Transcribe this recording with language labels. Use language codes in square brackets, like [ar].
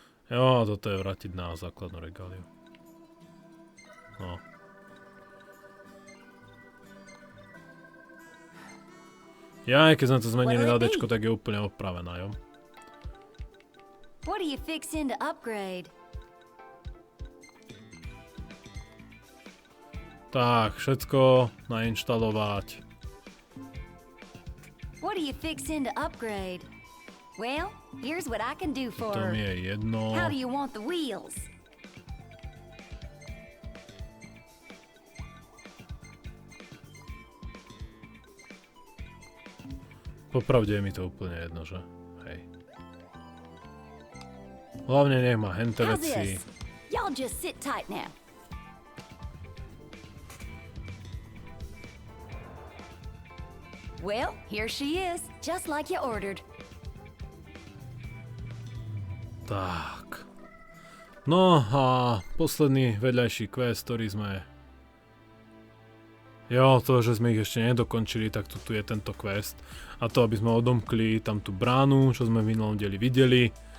[sk] Jo, a toto je vrátiť na základnú regáliu. No. Ja, aj keď sme to zmenili na Dčko, tak je úplne opravená, jo. [en] What are you fixing to upgrade? [sk] Tak, všetko nainštalovať. [en] What are you fixing to upgrade? Well, here's what I can do for. [sk] To mi je jedno. [en] How do you want the wheels? [sk] Popravde je mi to úplne jedno, že? Hej. Hlavne nech má hente veci. [en] Y'all just sit tight now. Well, here she is, just like you ordered. [sk] Tak. No a posledný vedľajší quest, ktorý sme... Jo, to, že sme ich ešte nedokončili, tak tu je tento quest. A to, aby sme odomkli tam tú bránu, čo sme v minulom dieli videli.